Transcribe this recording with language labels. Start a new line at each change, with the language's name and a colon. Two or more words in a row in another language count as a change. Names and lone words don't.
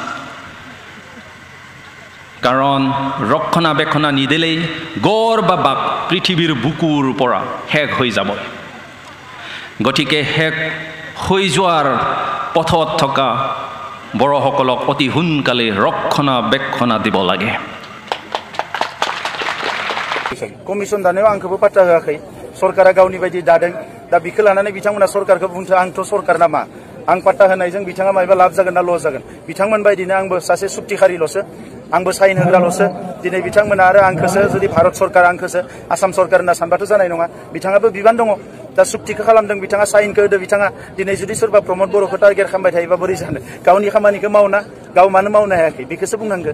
Assamese: কাৰণ ৰক্ষণাবেক্ষণ নিদিলেই গড় বা বাঘ পৃথিৱীৰ বুকুৰ পৰা শেষ হৈ যাব গতিকে শেষ হৈ যোৱাৰ পথত থকা বড়সকলক অতি সোনকালে ৰক্ষণাবেক্ষণ দিব লাগে
Bodo: कमिसन दानायाव आंखौबो बाथ्रा होआखै सरकारा गावनि बायदि दादों दा बिखौ लानानै बिथांमोना सरकारखौ बुंथो आंथ' सरकार नामा आं बाथ्रा होनायजों बिथाङा मायबा लाब जागोन ना लस जागोन बिथांमोन बायदिनो आंबो सासे सुक्तिखारिल'सो आंबो साइन होग्राल'सो दिनै बिथांमोना आरो आंखौसो जुदि भारत सरकार आंखौसो आसाम सरकार होनना सानबाथ' जानाय नङा बिथाङाबो बिबान दङ दा सुक्तिखौ खालामदों बिथाङा साइनखौ होदो बिथाङा दिनै जुदि सोरबा प्रमद बर'खौ टारगेट खालामबाय थायोबा बोरै जानो गावनि खामानिखौ मावना गाव मानो मावनो हायाखै बेखौसो बुंनांगोन